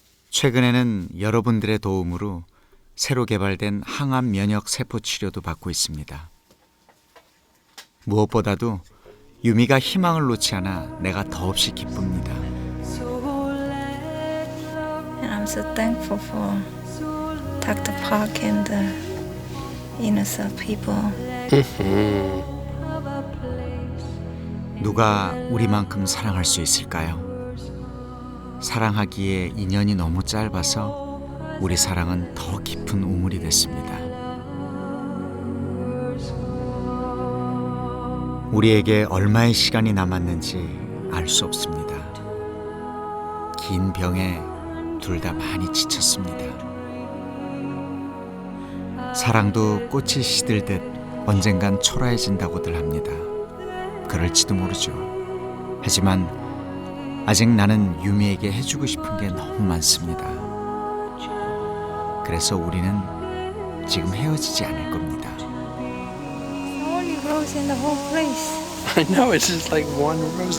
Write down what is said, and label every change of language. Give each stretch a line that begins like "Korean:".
Korean: 최근에는 여러분들의 도움으로 새로 개발된 항암 면역 세포 치료도 받고 있습니다. 무엇보다도 유미가 희망을 놓지 않아 내가 더없이 기쁩니다.
English: And I'm so thankful for Dr. Park and the innocent people.
Korean: 누가 우리만큼 사랑할 수 있을까요? 사랑하기에 인연이 너무 짧아서 우리 사랑은 더 깊은 우물이 됐습니다. 우리에게 얼마의 시간이 남았는지 알 수 없습니다. 긴 병에 둘 다 많이 지쳤습니다. 사랑도 꽃이 시들듯 언젠간 초라해진다고들 합니다. 그럴지도 모르죠. 하지만 아직 나는 유미에게 해주고 싶은 게 너무 많습니다. 그래서 우리는 지금 헤어지지 않을 겁니다.
English: Only rose in the whole place. I know, it's just like one rose.